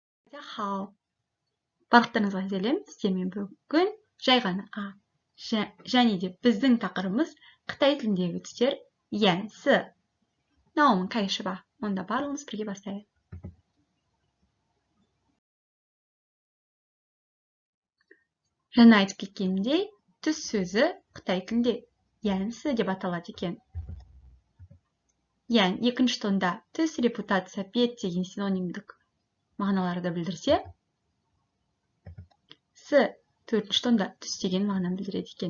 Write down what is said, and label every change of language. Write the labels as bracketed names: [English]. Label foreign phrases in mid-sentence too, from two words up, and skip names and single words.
[Kazakh] 好, барлықтарыңызға сәлем. Сіздермен бүгін жай ғана және де біздің тақырыбымыз Қытай тіліндегі түстер ян, с. [Chinese] 那我们开始吧. [Kazakh] Онда барлығымыз бірге бастайық. Жаңа айтып кеткенімдей, түс сөзі Қытай тілінде ян, с деп аталады екен. Ян екінші тонда түс, репутация, бет деген синонимдік мағыналарды білдірсе, с төртінші тонда түс деген мағынаны білдіреді екен.